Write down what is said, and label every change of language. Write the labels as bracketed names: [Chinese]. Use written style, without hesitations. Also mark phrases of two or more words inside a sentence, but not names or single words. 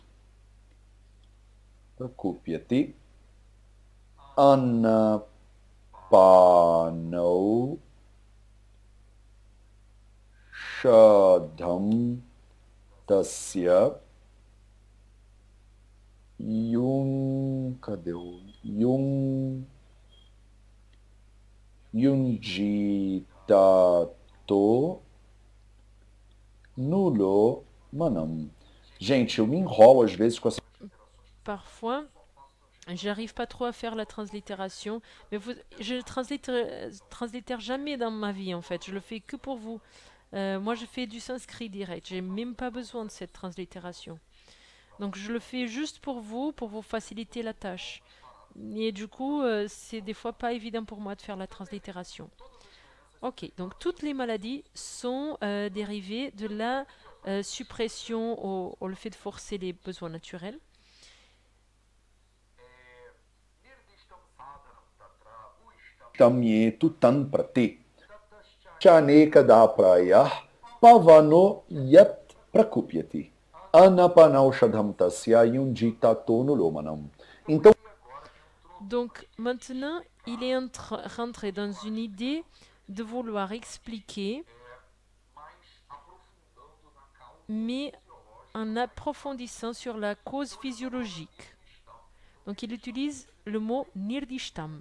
[Sanskrit] anapano shadham tasya yunjitato nulo manam. [Portuguese] Gente, eu me enrolo às vezes com essa... [French] Parfois, j'arrive pas trop à faire la translittération, mais je ne translitère jamais dans ma vie en fait. Je le fais que pour vous. Moi, je fais du sanskrit direct. J'ai même pas besoin de cette translittération. Donc, je le fais juste pour vous faciliter la tâche. Et du coup, c'est des fois pas évident pour moi de faire la translittération. Ok, donc toutes les maladies sont dérivées de la suppression ou le fait de forcer les besoins naturels. [Sanskrit] Tamietu tan prati chaneka da praya pavano yat prakupyati anapanaushadham tasya yunjitato nulomanam. [Portuguese] Então, [French] Donc maintenant, il est rentré dans une idée de vouloir expliquer, mais en approfondissant sur la cause physiologique. Donc il utilise le mot nirdishtam.